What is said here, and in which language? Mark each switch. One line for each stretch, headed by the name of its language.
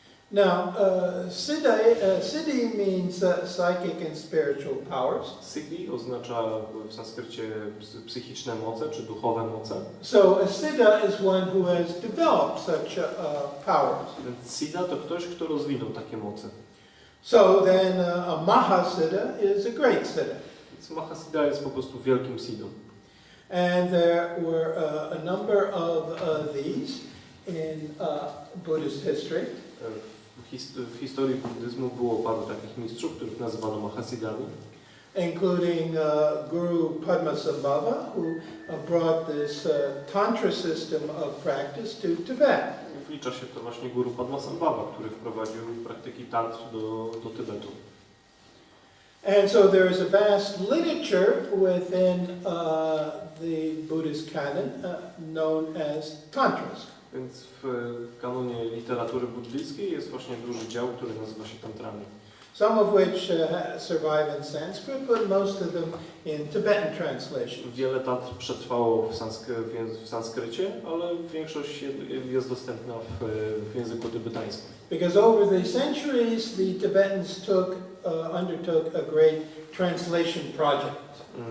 English: Now, siddhi means psychic and spiritual powers.
Polish: Siddhi oznacza w sanskrycie psychiczne moce czy duchowe moce.
English: So a siddha is one who has developed such powers.
Polish: Więc siddha to ktoś, kto rozwinął takie moce.
English: So then a mahasiddha is a great siddha.
Polish: Więc Mahasiddha jest po prostu wielkim siddhą.
English: And there were a number of these in Buddhist history.
Polish: W historii buddyzmu było paru takich mistrzów, których nazywano Mahasiddhami.
English: Including Guru Padmasambhava, who brought this tantra system of practice to Tibet.
Polish: Wlicza się to właśnie guru Padmasambhava, który wprowadził praktyki tantr do Tybetu.
English: And so there is a vast literature within the Buddhist canon known as tantras.
Polish: Więc w kanonie literatury buddyjskiej jest właśnie duży dział, który nazywa się tantrami.
English: Some of which survive in Sanskrit, but most of them in Tibetan translation.
Polish: Wiele tantr przetrwało w sanskrycie, ale większość jest dostępna w języku tybetańskim.
English: Because over the centuries, the Tibetans undertook a great translation project.